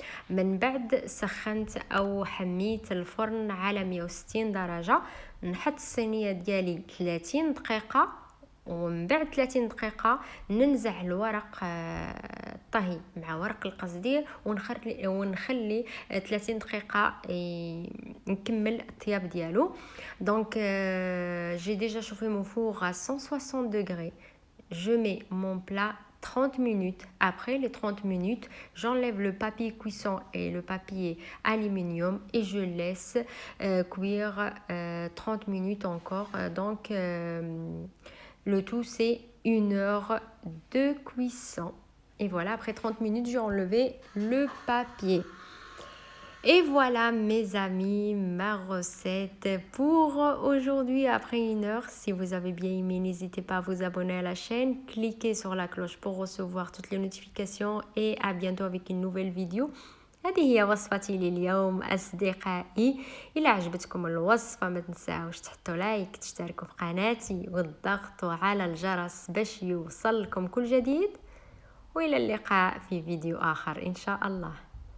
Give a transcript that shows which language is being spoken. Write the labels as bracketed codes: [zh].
[ar] من بعد سخنت أو حميت الفرن على 160 درجة. نحط الصينية ديالي 30 دقيقة ومن بعد 30 دقيقة ننزع الورق الطهي مع ورق القصدير ونخلي 30 دقيقة نكمل الطياب ديالو. [fr] دونك j'ai déjà chauffé mon four à 160 degrés. Je mets mon plat 30 minutes. Après les 30 minutes, j'enlève le papier cuisson et le papier aluminium et je laisse cuire 30 minutes encore. Donc le tout c'est 1 heure de cuisson. Et voilà, après 30 minutes, j'ai enlevé le papier. Et voilà mes amis, ma recette pour aujourd'hui après 1 heure. Si vous avez bien aimé, n'hésitez pas à vous abonner à la chaîne, cliquez sur la cloche pour recevoir toutes les notifications et à bientôt avec une nouvelle vidéo. [ar] هذه هي وصفتي لليوم أصدقائي. إلا عجبتكم الوصفة ما تنساوش تحطوا لايك، تشتركوا في قناتي وتضغطوا على الجرس باش يوصلكم كل جديد. وإلى اللقاء في فيديو آخر إن شاء الله.